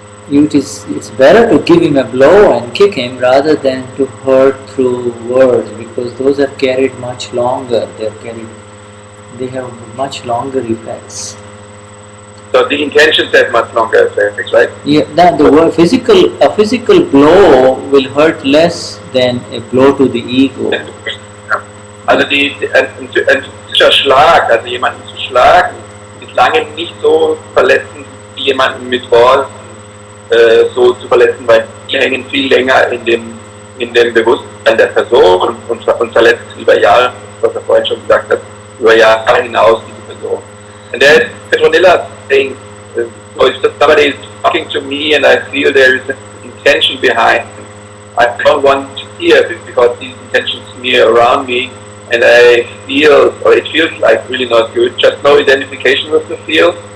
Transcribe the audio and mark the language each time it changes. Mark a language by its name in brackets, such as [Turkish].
[English] It's better to give him a blow and kick him rather than to hurt through words, because those are carried much longer. They have much longer effects. So the intentions have much longer effects, right? Yeah, a physical blow will hurt less than a blow to the ego. [German] Also ein physischer Schlag, also jemanden zu schlagen, ist lange nicht so verletzend wie jemanden mit Worten so zu verletzen, weil die hängen viel länger in dem Bewusstsein der Person und verletzt über Jahre, was er vorhin schon gesagt hat, über Jahre hinaus diese Person. [English] And there is Petronilla saying, so if somebody is talking to me and I feel there is an intention behind, I don't want to hear because these intentions smear around me and I feel, or it feels like really not good, just no identification with the feel.